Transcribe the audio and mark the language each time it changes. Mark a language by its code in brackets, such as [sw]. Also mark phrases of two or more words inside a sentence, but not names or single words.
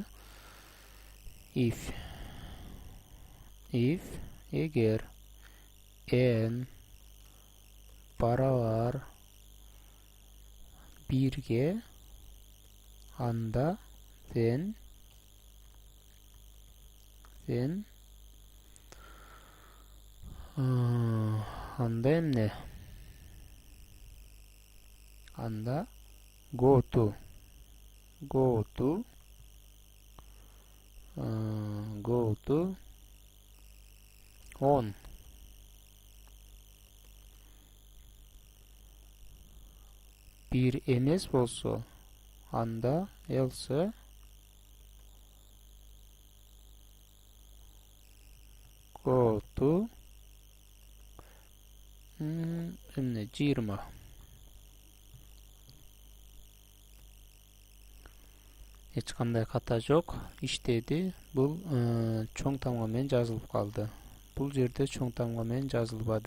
[ky] If эгер n барабар бирге, анда then анда эмне? Анда [en] go to [ky] on. Бир эмес болсо, анда [en] else go to [ky] эмне 20. Эч кандай ката жок, иштеди. Бул чоң тамга менен жазылып калды. Бул жерде чоң тамга менен жазылбады.